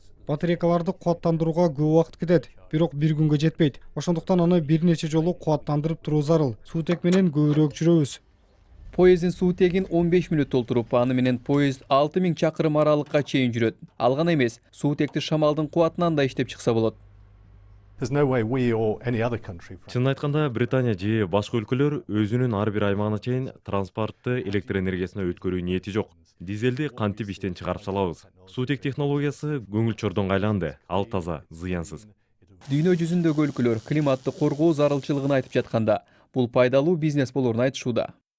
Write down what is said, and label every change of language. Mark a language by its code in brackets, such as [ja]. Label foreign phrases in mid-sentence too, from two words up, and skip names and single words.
[ky] Батарейкаларды кубаттандырууга көп убакыт кетет, бирок бир күнгө жетпейт. Ошондуктан аны бир нече жолу кубаттандырып туруу зарыл. Суутек менен көбүрөөк жүрөбүз. Поездин суутегин 15 мүнөт толтуруп, аны менен поезд 6000 чакырым аралыкка чейин жүрөт. Ал гана эмес, суутекти шамалдын кубатынан да иштеп чыкса болот. [en] There's no way we or any other country. [ky] Чынын айтканда, Британия же башка өлкөлөр өзүнүн ар бир аймагына чейин транспортты электр энергиясына өткөрүү ниети жок. Дизелди кантип иштен чыгарып салабыз. Суутек технологиясы көңүл чордонго айланды. Ал таза, зыянсыз. Дүйнө жүзүндөгү өлкөлөр климатты коргоо зарылчылыгын айтып жатканда, бул пайдалуу бизнес болоорун айтышууда.